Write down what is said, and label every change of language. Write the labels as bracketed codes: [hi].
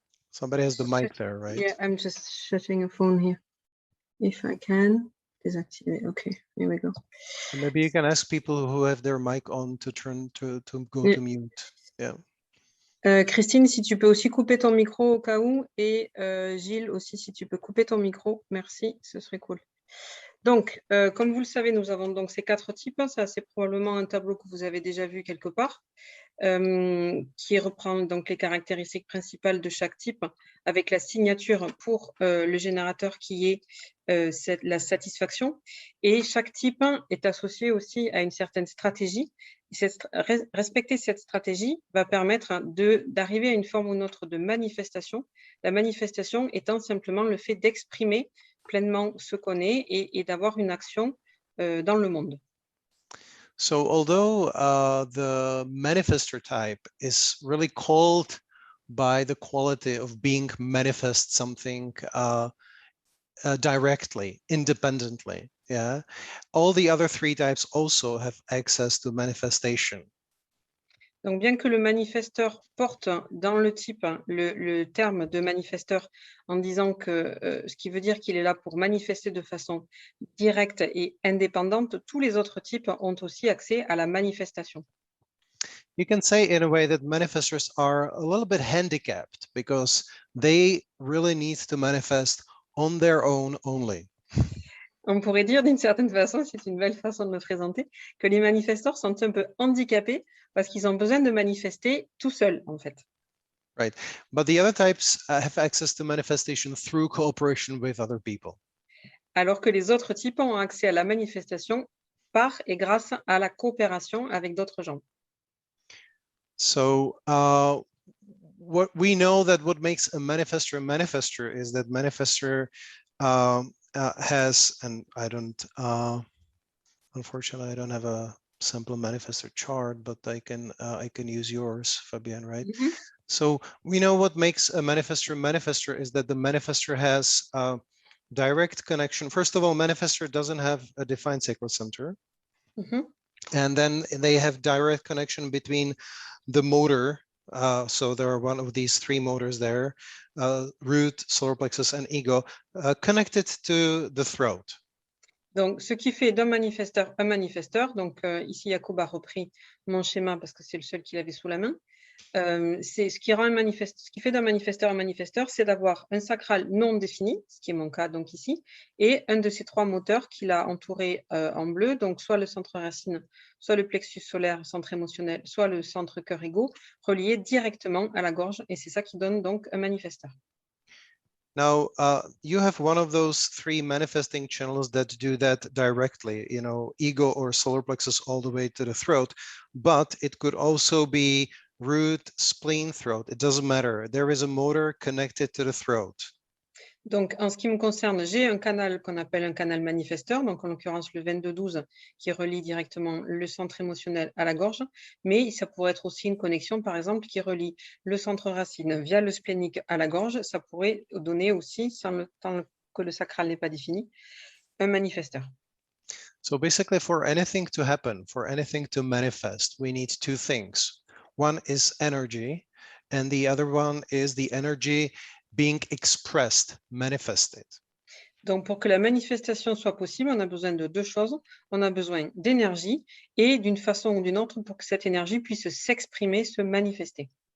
[en] Somebody has the mic there, right? Yeah, I'm just shutting a phone here. If I can deactivate. Okay, here we go. And maybe you can ask people who have their mic on to turn to go to mute. Yeah. [fr] Christine, si tu peux aussi couper ton micro au cas où, et Gilles aussi, si tu peux couper ton micro, merci, ce serait cool. Donc, comme vous le savez, nous avons donc ces 4 types. Ça, c'est probablement un tableau que vous avez déjà vu quelque part. qui reprend donc les caractéristiques principales de chaque type avec la signature pour le générateur qui est la satisfaction. Et chaque type est associé aussi à une certaine stratégie. Respecter cette stratégie va permettre d'arriver à une forme ou une autre de manifestation. La manifestation étant simplement le fait d'exprimer pleinement ce qu'on est et d'avoir une action dans le monde. [en] So although the manifestor type is really called by the quality of being manifest something directly, independently, yeah, all the other three types also have access to manifestation. [fr] Donc, bien que le manifesteur porte dans le type le terme de manifesteur en disant que ce qui veut dire qu'il est là pour manifester de façon directe et indépendante, tous les autres types ont aussi accès à la manifestation. [en] You can say in a way that manifestors are a little bit handicapped because they really need to manifest on their own only. [fr] On pourrait dire d'une certaine façon, c'est une belle façon de le présenter, que les manifesteurs sont un peu handicapés parce qu'ils ont besoin de manifester tout seuls, en fait. [en] Right, but the other types have access to manifestation through cooperation with other people. [fr] Alors que les autres types ont accès à la manifestation par et grâce à la coopération avec d'autres gens. [en] So what we know that what makes a manifestor is that manifestor has, and I don't, unfortunately, I don't have a simple manifestor chart, but I can use yours, Fabienne, right? Mm-hmm. So we know what makes a manifestor is that the manifestor has a direct connection. First of all, manifestor doesn't have a defined sacral center. Mm-hmm. And then they have direct connection between the motor. So there are one of these three motors there, root, solar plexus, and ego, connected to the throat. [fr] Donc, ce qui fait d'un manifesteur un manifesteur, donc ici Jakub a repris mon schéma parce que c'est le seul qu'il avait sous la main. C'est ce qui fait d'un manifesteur un manifesteur, c'est d'avoir un sacral non défini, ce qui est mon cas donc ici, et un de ces trois moteurs qu'il a entouré en bleu, donc soit le centre racine, soit le plexus solaire, centre émotionnel, soit le centre cœur-ego, relié directement à la gorge, et c'est ça qui donne donc un manifesteur. [en] Now, you have one of those three manifesting channels that do that directly, you know, ego or solar plexus all the way to the throat, but it could also be root, spleen, throat. It doesn't matter. There is a motor connected to the throat. [fr] Donc, en ce qui me concerne, j'ai un canal qu'on appelle un canal manifesteur, donc en l'occurrence le 22-12 qui relie directement le centre émotionnel à la gorge, mais ça pourrait être aussi une connexion, par exemple, qui relie le centre racine via le splénique à la gorge. Ça pourrait donner aussi, tant que le sacral n'est pas défini, un manifesteur. [en] So basically, for anything to happen, for anything to manifest, we need two things. One is energy, and the other one is the energy being expressed, manifested. [fr] Donc, pour que la manifestation soit possible, on a besoin de deux choses. On a besoin d'énergie et d'une façon ou d'une autre pour que cette énergie puisse s'exprimer, se manifester.